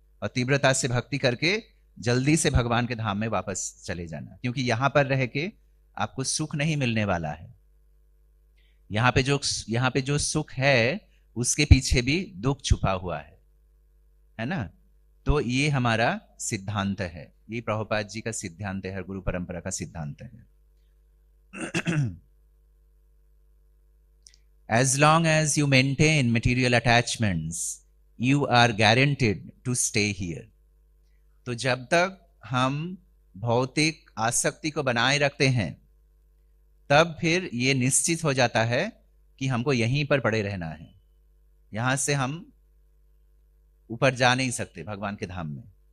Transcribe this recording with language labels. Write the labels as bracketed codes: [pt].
[hi] और तीव्रता से भक्ति करके जल्दी से भगवान के धाम में वापस चले जाना, क्योंकि यहां पर रह के आपको सुख नहीं मिलने वाला है। यहाँ पे जो सुख है उसके पीछे भी दुख छुपा हुआ है ना। तो ये हमारा सिद्धांत है, ये प्रभुपाद जी का सिद्धांत है, गुरु परंपरा का सिद्धांत है। [en] As long as you maintain material attachments, you are guaranteed to stay here. [hi] तो जब तक हम भौतिक आसक्ति को बनाए रखते हैं तब फिर ये निश्चित हो जाता है कि हमको यहीं पर पड़े रहना है। यहां से हम ऊपर जा नहीं सकते भगवान के धाम में।